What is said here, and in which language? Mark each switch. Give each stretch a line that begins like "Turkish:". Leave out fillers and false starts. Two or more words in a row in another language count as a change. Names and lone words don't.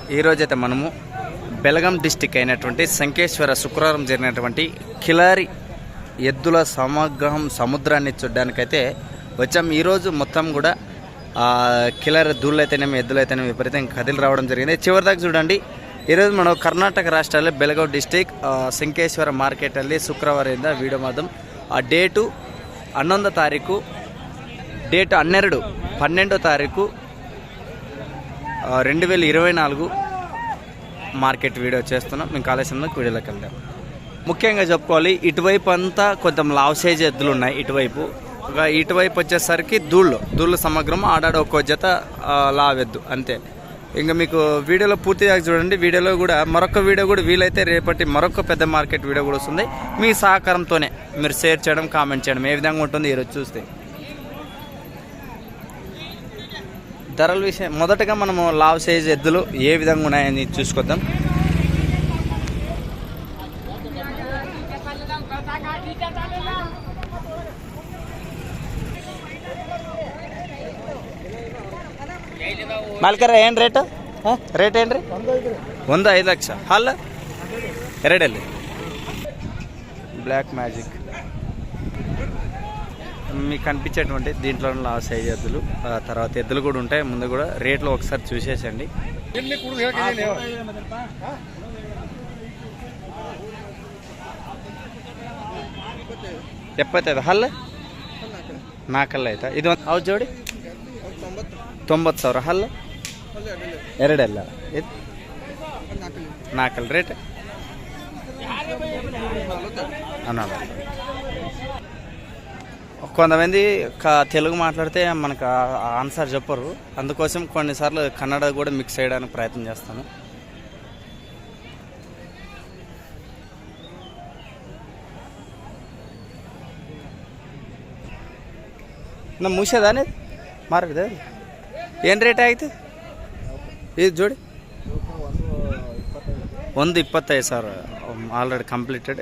Telugu: ఈరోజైతే మనము బెల్గాం డిస్టిక్ అయినటువంటి సంకేశ్వర శుక్రవారం జరిగినటువంటి కిలారి ఎద్దుల సముద్రాన్ని చూడడానికైతే వచ్చాం. ఈరోజు మొత్తం కూడా కిలారి దూళ్ళు అయితేనేమి ఎద్దులు అయితేనేమి విపరీతంగా కదిలి రావడం జరిగింది. చివరిదాకా చూడండి. ఈరోజు మనం కర్ణాటక రాష్ట్రాల్లో
Kannada: ಬೆಳಗಾವಿ ಡಿಸ್ಟಿಕ್ ಸಂಕೇಶ್ವರ ಮಾರ್ಕೆಟಲ್ಲಿ ಶುಕ್ರವಾರದಿಂದ ವಿಡಿಯೋ ಮಾಧ್ಯಮ ಡೇಟು
Telugu: 11వ తారీఖు డేట్ 12వ తారీఖు 2024 మార్కెట్ వీడియో చేస్తున్నాం. మేము ఆలస్యంలో వీడియోలోకి వెళ్దాం. ముఖ్యంగా చెప్పుకోవాలి, ఇటువైపు అంతా కొంచెం లావ్ సైజ్ ఎద్దులు ఉన్నాయి. ఇటువైపు వచ్చేసరికి దూళ్ళు సమగ్రం ఆడాడ ఒక్కో జత లావెద్దు అంతే. ఇంకా మీకు వీడియోలో పూర్తిగా చూడండి. వీడియోలో కూడా మరొక వీడియో కూడా వీలైతే రేపటి మరొక పెద్ద మార్కెట్ వీడియో కూడా వస్తుంది. మీ సహకారంతోనే మీరు షేర్ చేయడం, కామెంట్ చేయడం ఏ విధంగా ఉంటుంది ఈరోజు చూస్తే. ధరల విషయం మొదటగా మనము లావ్ సైజ్ ఎద్దులు ఏ విధంగా ఉన్నాయని చూసుకొద్దాం.
Kannada: ಮಾಲ್ಕರ ಏನು ರೇಟ್ ಏನ್ರಿ? 1.5 ಲಕ್ಷ. ಹಲ್ಲ ಎರಡಲ್ಲಿ
English: black magic
Telugu: మీకు కనిపించేటువంటి దీంట్లో లావ్ సైజ్ ఎద్దులు, తర్వాత ఎద్దులు కూడా ఉంటాయి. ముందు కూడా రేట్లు ఒకసారి చూసేసండి. 75
Kannada: ಹಲ್ಲ 4 ಆಯ್ತಾ? ಇದು ಅವು ಜೋಡಿ 90,000 ಹಲ್ಲ ಎರಡೆಲ್ಲ ಇದು 4 ರೇಟ್ అన్నాడు.
Telugu: కొంతమంది తెలుగు మాట్లాడితే మనకు ఆన్సర్ చెప్పరు. అందుకోసం కొన్నిసార్లు కన్నడ కూడా మిక్స్ చేయడానికి ప్రయత్నం చేస్తాను.
Kannada: ನಾ ಮುಗಿಸೋದಾನೆ ಮಾರಿದೆ. ಏನು ರೇಟ್ ಆಯಿತು ಇದು ಜೋಡಿ?
English: 1.25,000 already completed.